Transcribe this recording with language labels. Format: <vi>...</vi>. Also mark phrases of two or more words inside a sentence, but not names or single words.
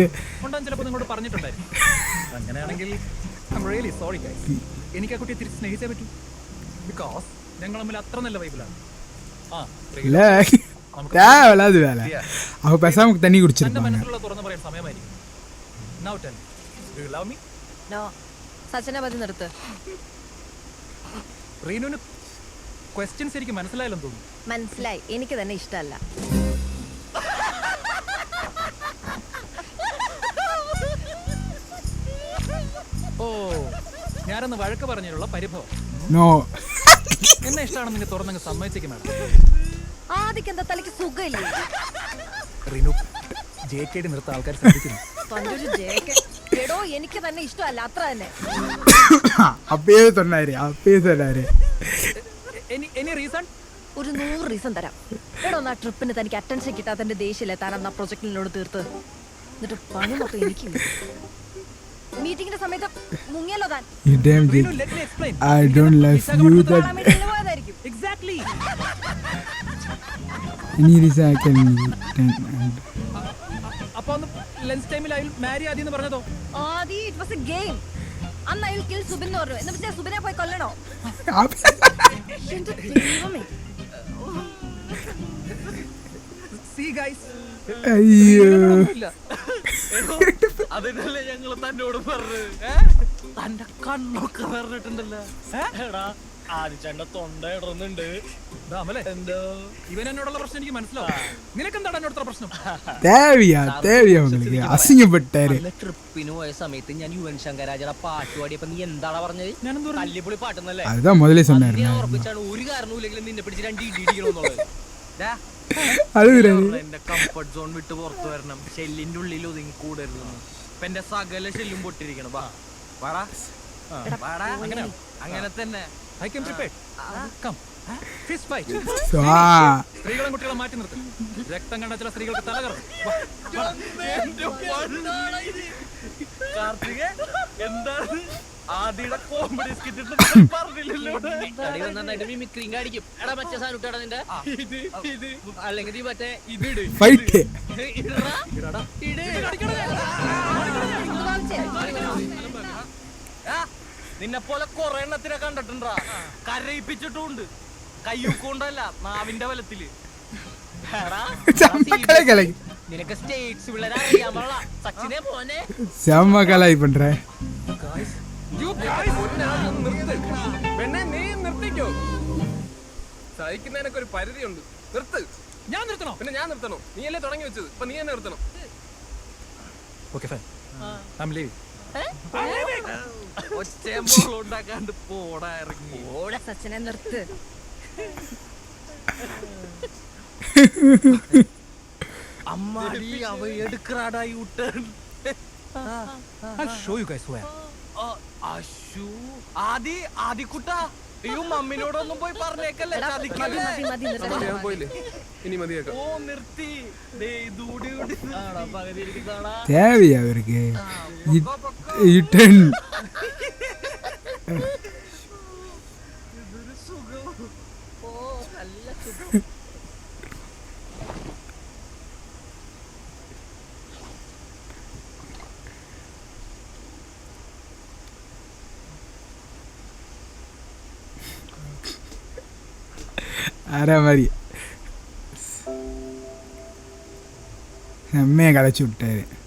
<ml>ഉണ്ടാകും. ചിലപ്പോൾ നിങ്ങളോട് പറഞ്ഞിട്ടുണ്ടായിരുന്നു. അങ്ങനെയാണെങ്കിൽ</ml> <en>really sorry guys.</en> <ml>എനിക്ക് ആ കുട്ടിയെ തിരിച്ച് സ്നേഹിച്ചേ പറ്റൂ. ബിക്കോസ് ഞങ്ങൾ തമ്മിൽ അത്ര നല്ല വൈബിലാണ്. തണ്ണി കുടിച്ചിരുന്നു. മനസ്സിലുള്ള തുറന്നു പറയാൻ സമയമായിരിക്കും.</ml> <en>Now tell me, do you love me? No.</en> <ml>സച്ചിനെ പറ്റി നിർത്ത്. റീനുവിന് ക്വസ്റ്റ്യൻസ് എനിക്ക് മനസ്സിലായില്ലെന്ന് തോന്നുന്നു. മനസ്സിലായി, എനിക്ക് തന്നെ ഇഷ്ടമല്ല. ഓ, ഞാനൊന്ന് വഴക്ക് പറഞ്ഞതിലുള്ള പരിഭവം. എന്നെ ഇഷ്ടമാണെന്ന് നിങ്ങൾ തുറന്നങ്ങ് സമ്മതിച്ചേക്കും മാഡം. ആദിക്ക് എന്താ തലയ്ക്ക് സുഖമില്ലേ? റീനു JKD നിർത്ത ആൾക്കാർ ശ്രദ്ധിക്കുന്നു. എടോ, എനിക്ക് തന്നെ ഇഷ്ടമല്ല, അത്ര തന്നെ.</ml> <en>Any reason?</en> <ml>ഒരു 100 റീസൺ തരാം. എടോ, ആ ട്രിപ്പിന് തനിക്ക് അറ്റൻഷൻ കിട്ടാത്തതിന്റെ ദേഷ്യല്ലേ താൻ അന്ന് ആ പ്രൊജക്ടിനോട് തീർത്ത്. എന്നിട്ട് പണി മൊത്തം എനിക്ക്. മീറ്റിംഗിന്റെ സമയത്ത് മുങ്ങിയല്ലോ താൻ.</ml> <en>Reenu, let me explain. I don't love you that Exactly. any reason I can</en> <ml>അപ്പോൾ അന്ന്</ml> <en>lunch time I will marry</en> <ml>ആദി എന്ന് പറഞ്ഞതോ? ആദി,</ml> <en>it was a game.</en> <ml>അന്ന്</ml> <en>I will kill</en> <ml>സുബിൻ എന്ന് പറഞ്ഞു. എന്ന് വെച്ചാൽ സുബിനെ പോയി കൊല്ലണോ? എന്റെ ദൈവമേ.</ml> <en>See guys,</en> <ml>അയ്യോ, അതിനല്ലേ ഞങ്ങൾ തന്നോട് പറഞ്ഞത്. തന്റെ കണ്ണൊക്കെ പറഞ്ഞിട്ടുണ്ടല്ലോ. ആദിച്ചേട്ടന്റെ തൊണ്ട ഇടുന്നുണ്ട്. എന്തോ ഇവൻ എന്നോടുള്ള പ്രശ്നം എനിക്ക് മനസ്സിലാവും. നിനക്കെന്താണ് എന്നോട് പ്രശ്നം?</ml> <ta>தேவையா உங்களுக்கு அசிங்கப்பட்டாரு.</ta> <ml>ട്രിപ്പിന് പോയ സമയത്ത് ഞാൻ യുവൻ ശങ്കരാജയുടെ പാട്ട് പാടിയപ്പോ നീ എന്താണ് പറഞ്ഞത്? തല്ലിപ്പൊളി പാട്ടെന്നല്ലേ?</ml> <ta>அதுதான் முதல்ல சொன்னாரு.</ta> <ml>ഞാൻ ഉറപ്പിച്ചാണ് ഒരു കാരണവുമില്ലെങ്കിലും നിന്നെ പിടിച്ച് 2 ഇടി ഇടിക്കണമെന്നുള്ളത്. എന്റെ</ml> <en>comfort zone</en> <ml>വിട്ട് പുറത്തു വരണം. ഷെല്ലിന്റെ ഉള്ളിൽ ഒതുങ്ങി കൂടരുത്. ഇപ്പൊ എന്റെ സകല ഷെല്ലും പൊട്ടിരിക്കണം. അങ്ങനെ തന്നെ.</ml> <en>I came prepared. Come. Fist fight.</en> <ml>സ്ത്രീകളും കുട്ടികളെ മാറ്റി നിർത്തും. രക്തം കണ്ട ചില സ്ത്രീകൾക്ക് തലകറങ്ങും. എന്താണ് ആദിയുടെ കോമഡി സ്കിറ്റ് പറഞ്ഞില്ലല്ലോ. മിമിക്രിയും കാണിക്കും. എടാ മറ്റേ സാധനം ഇട്ടാടാ നിന്റെ. അല്ലെങ്കിൽ മറ്റേ ഇത് നിന്നെ പോലെ കൊറേ എണ്ണത്തിനെ കണ്ടിട്ടുണ്ടാ. കരയിപ്പിച്ചിട്ടുണ്ട്. കയ്യൂക്കൊണ്ടല്ല, നാവിന്റെ ബലത്തില്. നിനക്ക് സ്റ്റേറ്റ്സ് പിള്ളേരെ അറിയാൻ പാടില്ല. സച്ചിനെ പോനെ</ml> <ta>செம்ம கலாய் பண்ற.</ta> <ml>പെണ്ണെ നീ നിർത്തിക്കോ. സഹിക്കുന്നതിനൊക്കെ ഒരു പരിധിയുണ്ട്. നിർത്ത്. ഞാൻ നിർത്തണോ? പിന്നെ ഞാൻ നിർത്തണോ? നീയല്ലേ തുടങ്ങി വെച്ചത്, ഇപ്പൊ നീ തന്നെ നിർത്തണം.</ml> <en>okay fine, I am leaving.</en> <ml>ഉണ്ടാക്കാണ്ട് പോടാ ഇറങ്ങി. സച്ചിനെ നിർത്ത്.</ml> <ta>அம்மாடி அவ எடுக்கறாடா</ta> <en>U turn. I'll show you guys where.</en> <ml>ആദിക്കുട്ടാ അയ്യോ മമ്മിനോടൊന്നും പോയി പറഞ്ഞേക്കല്ലേ. എടാ, ചതിക്കല്ലേ. മതി, നിർത്ത്. ഞാൻ പോയില്ലേ, ഇനി മതിയാക്കാം. ഓ നിർത്തി. ദേ ഇതൂടി ആടാ പകുതി ഇരിക്കുന്നതാടാ.</ml> <ta>தேவையா அவருக்கு டன்</ta> <ml>ഇതൊരു സുഖം. ഓ നല്ല സുഖം. അര மாதிரி അമ്മയെ കളച്ചു വിട്ടേര്.</ml>